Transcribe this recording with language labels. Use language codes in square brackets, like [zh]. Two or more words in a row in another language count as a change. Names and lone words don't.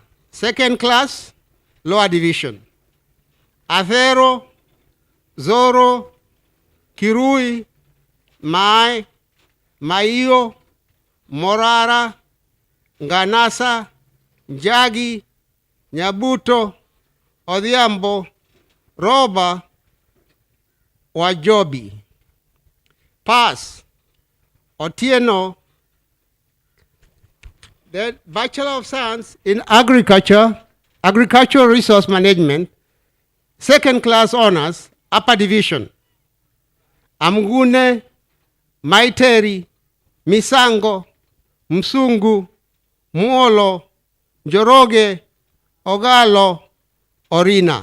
[en] Second Class Lower Division, Athero, Zoro, Kirui, Mai, Maio, Morara, Nganasa, Njagi, Nyabuto, Odhiambo, Roba, Wajobi. Pass, Otieno. The Bachelor of Science in Agriculture, Agricultural Resource Management, Second Class Honors, Upper Division, Amgune, Maiteri, Misango, Msungu, Muolo, Njoroge, Ogalo, Orina.